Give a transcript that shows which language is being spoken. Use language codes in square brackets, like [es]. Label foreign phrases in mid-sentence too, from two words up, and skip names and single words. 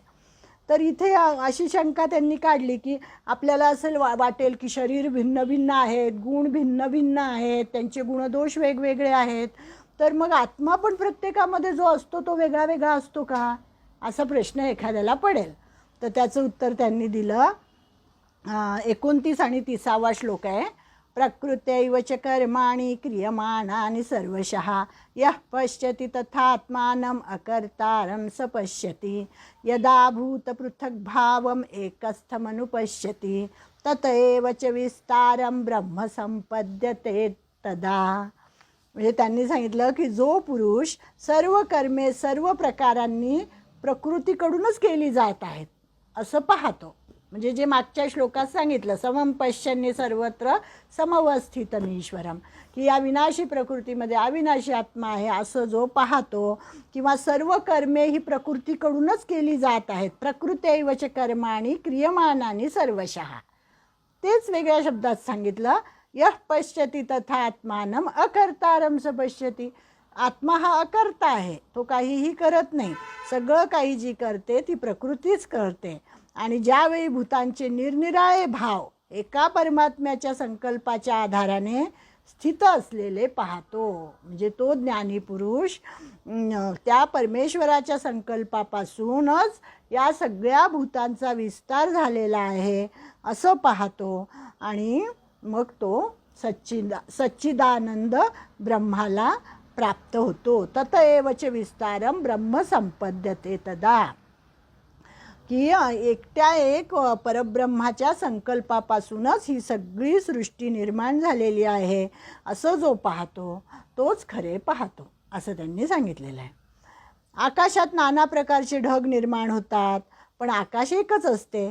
[mr] तर इथे अशी शंका त्यांनी काढली की आपल्याला असं वाटेल की शरीर भिन्न भिन्न आहेत, गुण भिन्न भिन्न आहेत, त्यांचे गुणदोष वेगवेगळे आहेत, तर मग आत्मा पण प्रत्येकामध्ये जो असतो तो वेगळा वेगळा असतो का, असा प्रश्न एखाद्याला पडेल. तर त्याचं उत्तर त्यांनी दिलं. 29 आणि 30वा श्लोक आहे. [sa] प्रकृत्यैव च कर्माणि क्रियमाणानि सर्वशः यः पश्यति तथात्मानम् अकर्तारं स पश्यति यदा भूतपृथग्भावम् एकस्थमनुपश्यति तत एव च विस्तारं ब्रह्म संपद्यते तदा. [mr] म्हणजे त्यांनी सांगितलं की जो पुरुष सर्व कर्मे सर्व प्रकारांनी प्रकृतीकडूनच केली जात आहेत असं पाहतो, म्हणजे जे मागच्या श्लोकात सांगितलं, [sa] समम पश्यन्य सर्वत्र समवस्थितमीश्वरम, [mr] की या विनाशी प्रकृतीमध्ये अविनाशी आत्मा आहे असं जो पाहतो, किंवा सर्व कर्मे ही प्रकृतीकडूनच केली जात आहेत, [sa] प्रकृत्यैव च कर्माणि क्रियमाणानि सर्वशः, [mr] तेच वेगळ्या शब्दात सांगितलं. [sa] यः पश्यति तथा आत्मानम अकर्तारम स पश्यति, [mr] आत्मा हा अकर्ता आहे, तो काहीही करत नाही, सगळं काही जी करते ती प्रकृतीच करते. आणि ज्यावेळी भूतांचे निरनिराळे भाव एका परमात्म्याच्या संकल्पाच्या आधाराने स्थित असलेले पाहतो. म्हणजे तो ज्ञानी पुरुष त्या परमेश्वराच्या संकल्पापासूनच या सगळ्या भूतांचा विस्तार झालेला आहे असं पाहतो आणि मग तो सच्चिदानंद ब्रह्माला प्राप्त होतो. [sa] तत एवच विस्तारम ब्रह्म संपद्यते तदा. [mr] की एकट्या एक परब्रह्माच्या संकल्पापासूनच ही सगळी सृष्टी निर्माण झालेली आहे असं जो पाहतो तोच खरे पाहतो असं त्यांनी सांगितलेलं आहे. आकाशात नाना प्रकारचे ढग निर्माण होतात पण आकाश एकच असते.